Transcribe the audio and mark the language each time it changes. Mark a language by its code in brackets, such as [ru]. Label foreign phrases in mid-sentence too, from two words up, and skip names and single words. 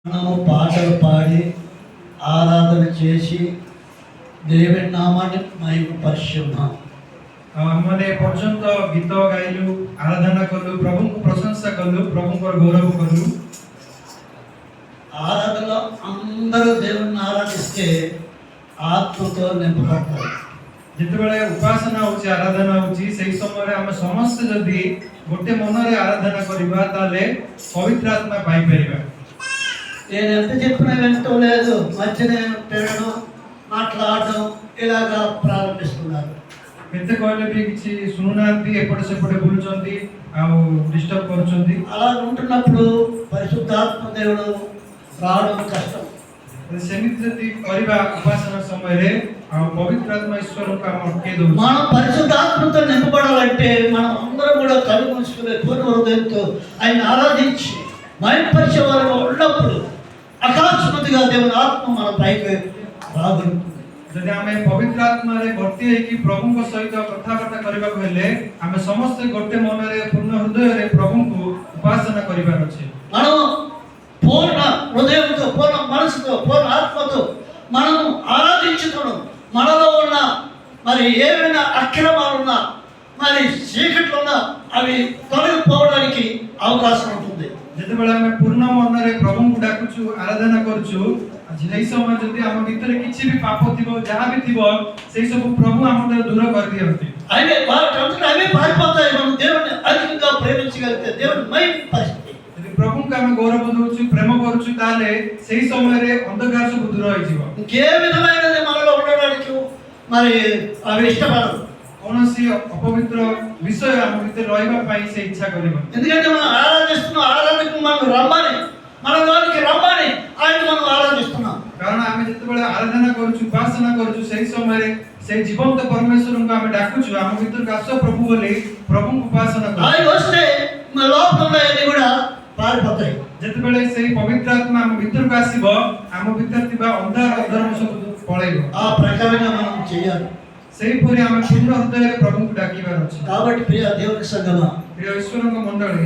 [te] మనము పాటలు పాడి ఆరాధన చేసి దేవుని నామాన్ని మహిమపరుచున్నాం। [or] ମାନେ ପର୍ଯ୍ୟନ୍ତ ଗୀତ ଗାଇଲୁ, ଆରାଧନା କଲୁ, ପ୍ରଭୁଙ୍କୁ ପ୍ରଶଂସା କଲୁ, ପ୍ରଭୁଙ୍କର ଗୌରବ କଲୁ। [te] ఆరాధనలో అందరూ దేవుని ఆరాధిస్తే ఆత్మతో నింపబడతారు। [or] ଯେତେବେଳେ ଉପାସନା ହଉଛି, ଆରାଧନା ହଉଛି, ସେହି ସମୟରେ ଆମେ ସମସ୍ତେ ଯଦି ଗୋଟେ ମନରେ ଆରାଧନା କରିବା ତାହେଲେ ପବିତ୍ର ଆତ୍ମା ପାଇପାରିବା। [te] నేను ఎంత చెప్పినా వినటం లేదు, మధ్యనే తిరగడం మాట్లాడడం ఇలాగా ప్రారంభిస్తున్నారు। [or] କେତେ କହିଲେ ବି କିଛି ଶୁଣୁନାହାନ୍ତି, ଏପଟେ ସେପଟେ ବୁଲୁଛନ୍ତି ଆଉ ଡିଷ୍ଟର୍ବ କରୁଛନ୍ତି। [te] అలా ఉంటున్నప్పుడు పరిశుద్ధాత్మ దేవుడు రావడం కష్టం। [or] ସେମିତି ଯଦି କରିବା ଉପାସନା ସମୟରେ ଆଉ ପବିତ୍ର ଆତ୍ମା ଈଶ୍ୱରଙ୍କୁ ଆମେ ଅଟକେଇ ଦଉଛୁ। [te] మనం పరిశుద్ధాత్మతో నింపబడాలంటే మనం అందరం కూడా కళ్ళు మూసుకునే పూర్ణ హృదయంతో ఆయన ఆరాధించి మహిమపరిచే వారిగా ఉన్నప్పుడు అకస్మాత్తుగా దేవుని ఆత్మ మన పైకి రాగలుగుతుంది। [or] ଯଦି ଆମେ ପବିତ୍ର ଆତ୍ମାରେ ଭର୍ତ୍ତି ହେଇକି ପ୍ରଭୁଙ୍କ ସହିତ କଥାବାର୍ତ୍ତା କରିବାକୁ ହେଲେ ଆମେ ସମସ୍ତେ ଗୋଟେ ମନରେ ପୂର୍ଣ୍ଣ ହୃଦୟରେ ପ୍ରଭୁଙ୍କୁ ଉପାସନା କରିବାର ଅଛି। [te] మనం పూర్ణ హృదయంతో, పూర్ణ మనసుతో, పూర్ణ ఆత్మతో మనము ఆరాధించుకోవడం, మనలో ఉన్న మరి ఏమైనా అక్రమాలున్నా మరి చీకట్లు ఉన్నా అవి తొలగిపోవడానికి అవకాశం ఉంటుంది। [or] ଯେତେବେଳେ ଆମେ ପୂର୍ଣ୍ଣ ମନରେ ପ୍ରଭୁଙ୍କୁ ଡାକୁଛୁ, ଆରାଧନା କରୁଛୁ, ସେହି ସମୟ ଯଦି ଆମ ଭିତରେ କିଛି ବି ପାପ ଥିବ, ଯାହା ବି ଥିବ, ସେଇ ସବୁ ପ୍ରଭୁ ଆମ ଠାରୁ ଦୂର କରିଦିଅନ୍ତି। [te] అవి వాటికంతటా అవే పారిపోతాయి। మనం దేవుని అధికంగా ప్రేమించగలిగితే దేవుని మహిమపరిస్తే, [or] ଯଦି ପ୍ରଭୁଙ୍କୁ ଆମେ ଗୌରବ ଦଉଛୁ, ପ୍ରେମ କରୁଛୁ, ତାହେଲେ ସେହି ସମୟରେ ଅନ୍ଧକାର ସବୁ ଦୂର ହେଇଯିବ। [te] ఇంకే విధమైనది మనలో ఉండడానికి మరి అవి ఇష్టపడదు। [or] କୌଣସି ଅପବିତ୍ର ବିଷୟ ଆମ ଭିତରେ ରହିବା ପାଇଁ ସେ ଇଚ୍ଛା କରିବନି। [te] ఎందుకంటే మనం ఆరాధిస్తున్న ఆరాధనకు మనం రమ్మని, మన దానికి రమ్మని ఆయన మనం ఆరాధిస్తున్నాం। [or] କାରଣ ଆମେ ଯେତେବେଳେ ଆରାଧନା କରୁଛୁ, ଉପାସନା କରୁଛୁ, ସେହି ସମୟରେ ସେହି ଜୀବନ୍ତ ପରମେଶ୍ୱରଙ୍କୁ ଆମେ ଡାକୁଛୁ, ଆମ ଭିତରକୁ ଆସ ପ୍ରଭୁ ବୋଲି ପ୍ରଭୁଙ୍କୁ ଉପାସନା କରୁଛୁ। [te] ఆయన వస్తే మన లోపల ఉన్నవన్నీ కూడా పారిపోతాయి। [or] ଯେତେବେଳେ ସେହି ପବିତ୍ର ଆତ୍ମା ଆମ ଭିତରକୁ ଆସିବ, ଆମ ଭିତରେ ଥିବା ଅନ୍ଧାର ଅଧର୍ମ ସବୁ ପଳେଇବ। [te] ఆ ప్రకారంగా మనం చేయాలి। [or] ସେହିପରି ଆମେ ପୂର୍ଣ୍ଣ ହୃଦୟରେ ପ୍ରଭୁଙ୍କୁ ଡାକିବାର ଅଛି। [te] కాబట్టి ప్రియ దేవుని సంగమా, [or] ପ୍ରିୟ ଈଶ୍ୱରଙ୍କ ମଣ୍ଡଳୀ,